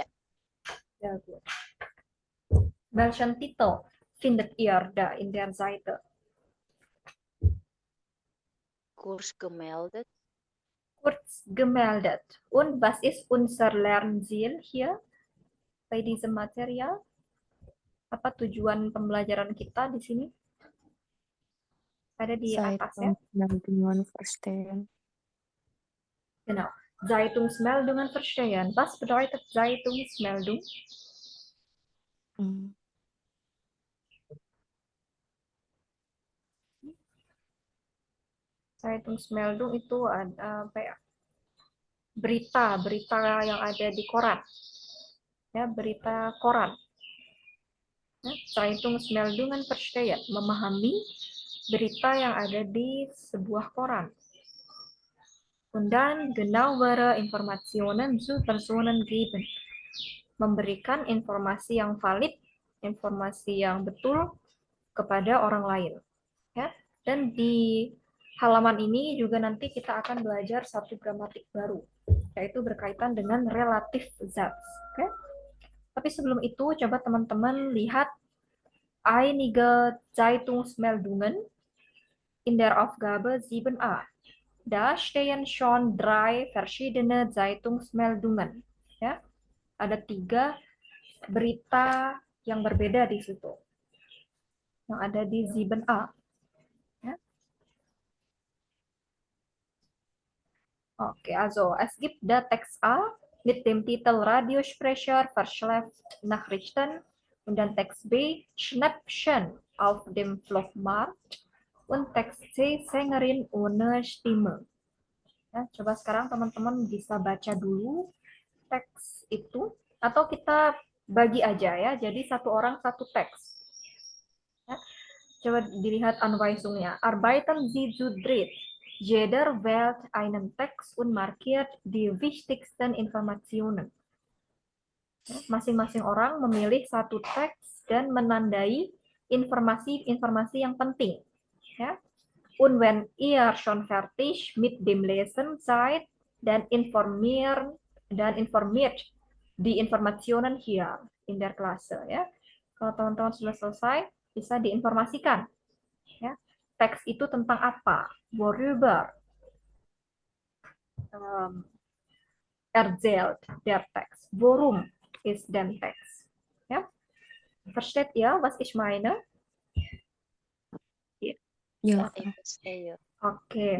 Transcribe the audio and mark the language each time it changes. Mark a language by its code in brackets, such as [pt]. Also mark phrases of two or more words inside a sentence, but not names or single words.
[de] Sehr gut. Welchen Titel findet ihr da in der Seite? Kurs gemeldet. Kurz gemeldet. Und was ist unser Lernziel hier bei diesem Material? [id] Apa tujuan pembelajaran kita di sini? Ada di atas ya. [de] Zeitungsmeldungen verstehen. Genau. Zeitungsmeldungen verstehen. Was bedeutet Zeitungsmeldung? Hmm. [id] Zeitungsmeldung itu apa ya? Berita yang ada di koran. Ya, berita koran. Ya, [de] Zeitungsmeldungen verstehen, [id] memahami berita yang ada di sebuah koran. [de] Und dann genauere Informationen zu Personen geben. [id] Memberikan informasi yang valid, informasi yang betul kepada orang lain. Ya. Dan di halaman ini juga nanti kita akan belajar satu gramatik baru, yaitu berkaitan dengan [de] relative zats. [id] Oke? Tapi sebelum itu, coba teman-teman lihat [de] einige Zeitungsmeldungen in der Aufgabe 7a. Da stehen schon 3 verschiedene Zeitungsmeldungen. [id] Ya, ada 3 berita yang berbeda di situ, yang ada di 7a. [de] Ja. Okay, also es gibt da Text A mit dem Titel Radiosprecher verschleppt Nachrichten und dann Text B Schnäppchen auf dem Flohmarkt und Text C Sängerin ohne Stimme. [id] Ya, coba sekarang teman-teman bisa baca dulu teks itu atau kita bagi aja ya, jadi satu orang satu teks. Ya, coba dilihat Anweisungnya. [de] Arbeiten Sie zu dritt. Jeder wählt einen Text und markiert die wichtigsten Informationen. [id] Masing-masing orang memilih satu teks dan menandai informasi-informasi yang penting. Ya. [de] Und wenn ihr schon fertig mit dem Lesen seid, dann informiert die Informationen hier in der Klasse. [id] Ya. Kalau teman-teman sudah selesai, bisa diinformasikan. Ya. Teks itu tentang apa? [de] Worüber erzählt der Text? Worum ist der Text? Ja. Versteht ihr, was ich meine? [id] Ya, If stay. Oke,